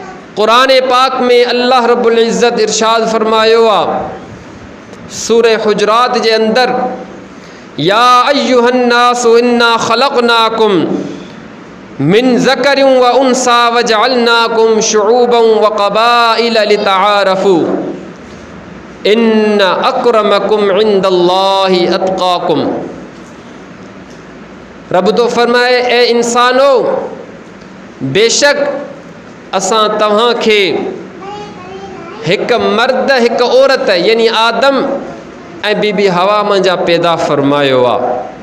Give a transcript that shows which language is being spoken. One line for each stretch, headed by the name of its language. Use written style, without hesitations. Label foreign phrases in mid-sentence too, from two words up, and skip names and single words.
Sindhi: क़ुरान पाक में अल्लाह रब्बुल इज़्ज़त इरशाद फरमायो आहे सूरह हुजरात जे अंदर,
Arabic: يا أيها الناس إنا خلقناكم من ذكر وأنثى وجعلناكم شعوبا وقبائل لتعارفوا إن أكرمكم عند الله أتقاكم.
Sindhi: रब तो फरमाए, ए इंसानो, बेशक असां तव्हां खे हिकु मर्द हिकु औरत यानी आदम ऐं बीबी हवा मंझां पैदा फरमायो आहे,